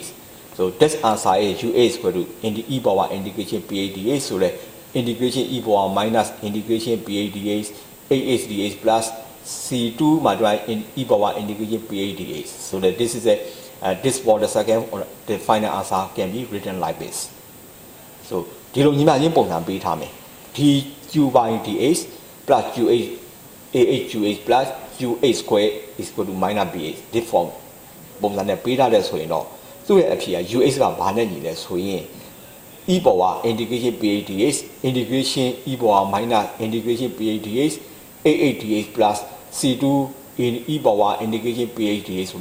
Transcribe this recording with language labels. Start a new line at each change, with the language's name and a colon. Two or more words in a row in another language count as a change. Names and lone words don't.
English: So this answer is UA is equal to e power integration PA dx. So the integration e power minus integration PA dx AH dx plus C2 multiplied in e power integration PA dx. So that this is this for the second or the final answer can be written like this. So
Burmese: ဒီလိုညီမချင်းပုံစံပေးထားမယ်
English: dq by dx plus QH AH QH plus QH square is equal to minus BH. This form
Burmese: ပုံစံနဲ့ပေးထားတဲ့ဆိုရင်တော့သူ့ရဲ့အဖြေက UH ကဘာနဲ့ညီလဲဆို
English: ရင် e power integration PA dx integration e power minus integration PA dx AH dx plus C2 in e power integration PA dx ဆို